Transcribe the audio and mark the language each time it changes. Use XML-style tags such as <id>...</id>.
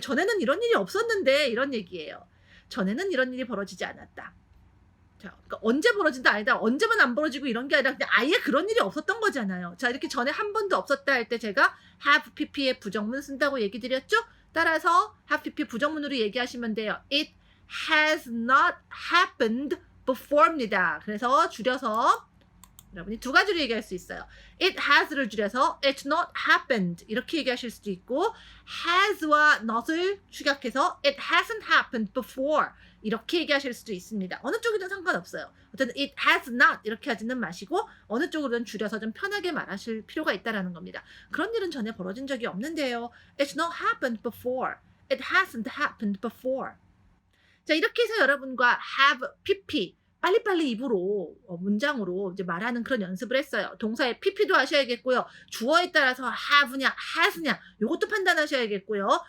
<ko>전에는 이런 일이 없었는데 이런 얘기예요. 전에는 이런 일이 벌어지지 않았다. 자, 그러니까 언제 벌어진다 아니다. 언제만 안 벌어지고 이런 게 아니라 그냥 아예 그런 일이 없었던 거잖아요. 자, 이렇게 전에 한 번도 없었다 할 때 제가 have pp의 부정문 쓴다고 얘기 드렸죠? 따라서 have pp 부정문으로 얘기하시면 돼요.</ko> <en>It has not happened before입니다.</en> <ko>그래서 줄여서 여러분이 두 가지로 얘기할 수 있어요. It has를 줄여서</ko> <en>it's not happened</en> <ko>이렇게 얘기하실 수도 있고 has와 not을 축약해서</ko> <en>it hasn't happened before</en> <ko>이렇게 얘기하실 수도 있습니다. 어느 쪽이든 상관없어요. 어쨌든</ko> <en>it has not</en> <ko>이렇게 하지는 마시고 어느 쪽으로든 줄여서 좀 편하게 말하실 필요가 있다는 겁니다. 그런 일은 전에 벌어진 적이 없는데요.</ko> <en>It's not happened before. It hasn't happened before.</en> <ko>자, 이렇게 해서 여러분과 have pp 빨리빨리 입으로 문장으로 이제 말하는 그런 연습을 했어요. 동사의 pp도 하셔야겠고요. 주어에 따라서 have냐 has냐 이것도 판단하셔야겠고요.</ko>